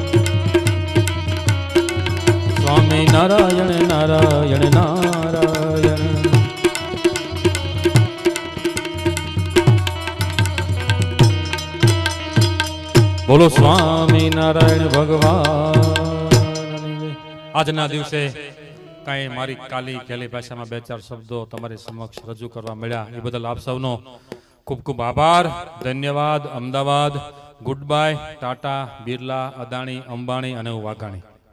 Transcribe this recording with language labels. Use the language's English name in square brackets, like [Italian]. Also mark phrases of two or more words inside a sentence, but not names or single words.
[Hindi] स्वामी नारायण नारायण नारायण बोलो स्वामी नारायण भगवान। [Gujarati] આજના દિવસે કાંઈ મારી કાલી ખેલી ભાષામાં બે ચાર શબ્દો તમારી સમક્ષ રજૂ કરવા મળ્યા એ બદલ આપ સૌનો ખૂબ ખૂબ આભાર, ધન્યવાદ. અમદાવાદ, [English] good bye, [Gujarati] ટાટા, બિરલા, અદાણી, અંબાણી અને વાઘાણી.